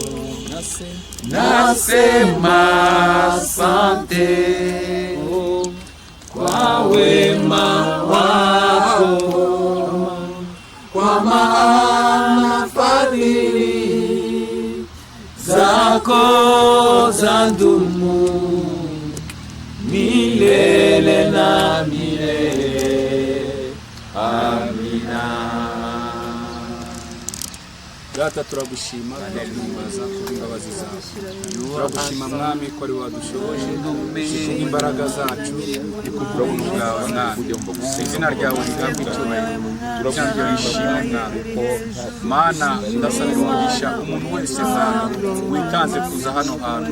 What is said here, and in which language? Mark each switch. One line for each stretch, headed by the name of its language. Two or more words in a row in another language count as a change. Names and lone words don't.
Swahili: Nasema asante kwa wema wako, kwa maana fadhili zako zadumu milele na milele. Amina.
Kinyarwanda: Data turagushima, turaguhimbaza kubw'imbabazi zawe. Turagushima mwami ko ari wadushoboje, imbaraga zacu kubw'ubuntu bwawe mwami. Izina ryawe rihabwe icyubahiro. Turagushima mwami ko Mana ndasabira umugisha umuntu wese mwami witanze kuza hano hantu.